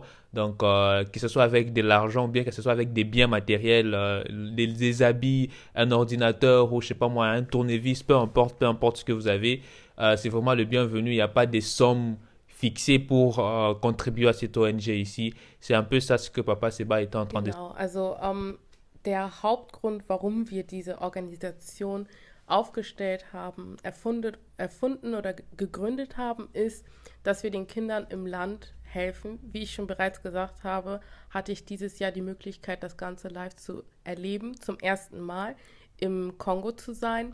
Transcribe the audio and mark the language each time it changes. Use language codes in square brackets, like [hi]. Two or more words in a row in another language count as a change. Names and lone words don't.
[fr] Donc, que ce soit avec de l'argent ou bien que ce soit avec des biens matériels, des habits, un ordinateur ou je sais pas moi, un tournevis, peu importe ce que vous avez, c'est vraiment le bienvenu. Il n'y a pas des sommes fixé pour contribuer à cette ONG ici. C'est un peu ça ce que Papa Seba était en train de... [de] Genau, also der Hauptgrund, warum wir diese Organisation aufgestellt haben, erfunden oder gegründet haben, ist, dass wir den Kindern im Land helfen. Wie ich schon bereits gesagt habe, hatte ich dieses Jahr die Möglichkeit, das Ganze live zu erleben, zum ersten Mal im Kongo zu sein.